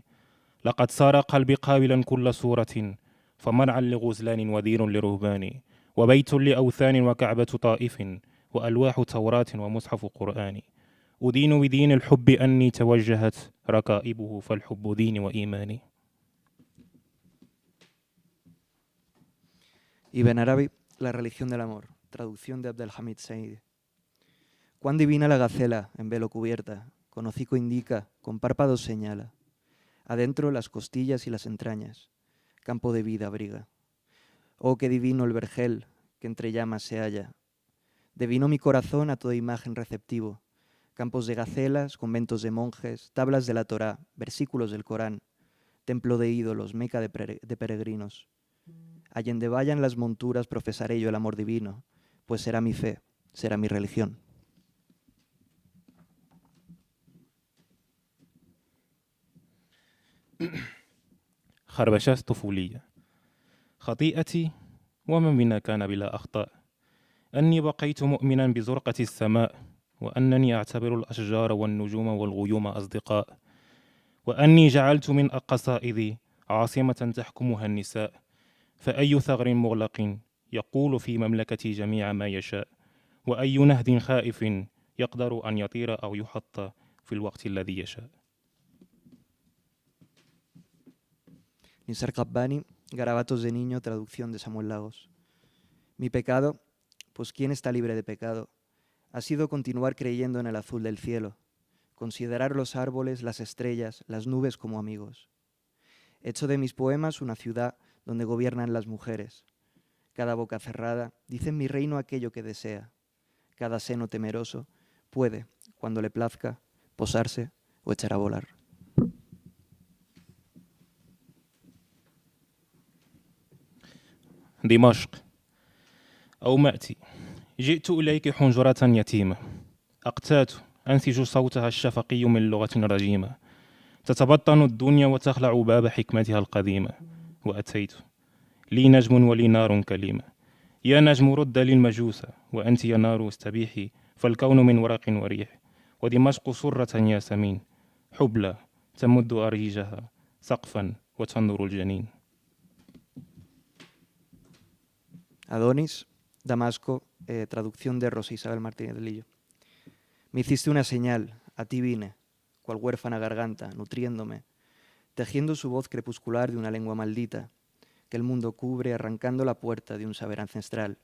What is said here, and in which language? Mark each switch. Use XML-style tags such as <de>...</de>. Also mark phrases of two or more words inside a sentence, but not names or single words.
<ar>لقد صار قلبي قابلا كل صورة، فمرعا لغزلان ودير لرهبان، وبيت لأوثان وكعبة طائف، وألواح توراة ومصحف قرآن. أدين بدين الحب أني توجهت ركائبه، فالحب ديني وإيماني.</ar> <es>Ibn Arabi, La religión del amor, traducción de Abdelhamid Said. Cuán divina la gacela, en velo cubierta, con hocico indica, con párpados señala. Adentro las costillas y las entrañas, campo de vida abriga. Oh, qué divino el vergel, que entre llamas se halla. Devino mi corazón a toda imagen receptivo, campos de gacelas, conventos de monjes, tablas de la Torá, versículos del Corán, templo de ídolos, meca de peregrinos. Allende vayan las monturas profesaré yo el amor divino, pues será mi fe, será mi religión.</es> <ar>خربشات طفولية. خطيئتي ومن بنا كان بلا أخطاء، أني بقيت مؤمنا بزرقة السماء، وأنني أعتبر الأشجار والنجوم والغيوم أصدقاء، وأني جعلت من قصائدي عاصمة تحكمها النساء، فأي ثغر مغلق يقول في مملكتي جميع ما يشاء، وأي نهد خائف يقدر أن يطير أو يحط في الوقت الذي يشاء.</ar> <es>Nisar Qabbani, Garabatos de niño, traducción de Samuel Lagos. Mi pecado, pues ¿quién está libre de pecado? Ha sido continuar creyendo en el azul del cielo, considerar los árboles, las estrellas, las nubes como amigos. He hecho de mis poemas una ciudad donde gobiernan las mujeres. Cada boca cerrada dice en mi reino aquello que desea. Cada seno temeroso puede, cuando le plazca, posarse o echar a volar.</es> <ar>دمشق أو مأتي جئت إليك حنجرة يتيمة أقتات أنسج صوتها الشفقي من لغة رجيمة تتبطن الدنيا وتخلع باب حكمتها القديمة وأتيت لي نجم ولي نار كليمة يا نجم رد للمجوس وأنت يا نار استبيحي فالكون من ورق وريح ودمشق سرة ياسمين حبلى تمد أريجها سقفا وتنظر الجنين.</ar> <es>Adonis, Damasco, traducción de Rosa Isabel Martínez de Lillo. Me hiciste una señal, a ti vine, cual huérfana garganta, nutriéndome, tejiendo su voz crepuscular de una lengua maldita, que el mundo cubre arrancando la puerta de un saber ancestral.</es>